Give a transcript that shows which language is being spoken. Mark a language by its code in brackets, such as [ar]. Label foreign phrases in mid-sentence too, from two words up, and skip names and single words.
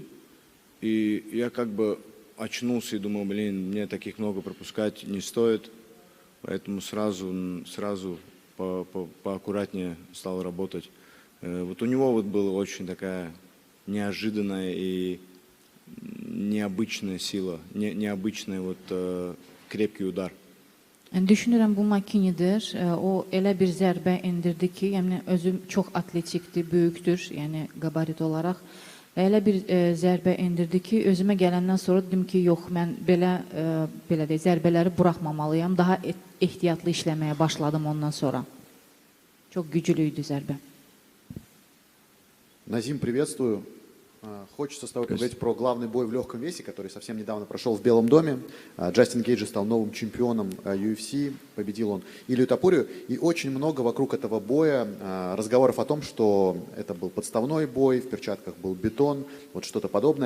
[ru] И я как бы очнулся и думал, мне таких много пропускать не стоит. Поэтому сразу поаккуратнее стал работать. Вот у него была очень такая неожиданная и необычная сила, необычный крепкий удар. [az] Düşünürəm bu Makinidir. O elə bir zərbə indirdi ki, yəni özü çox atletikdir, böyükdür, yəni qabarit olaraq. Və elə bir zərbə indirdi ki, özümə gələndən sonra dedim ki, yox, mən belə zərbələri buraxmamalıyam. Daha ehtiyatlı işləməyə başladım ondan sonra. Çox güclüydü zərbə. [ru] Назим, приветствую. Хочется с тобой поговорить про главный бой в легком весе, который совсем недавно прошел в Белом доме. Джастин Гейджи стал новым чемпионом UFC, победил он Илью Топурию. И очень много вокруг этого боя разговоров о том, что это был подставной бой, в перчатках был бетон, вот что-то подобное.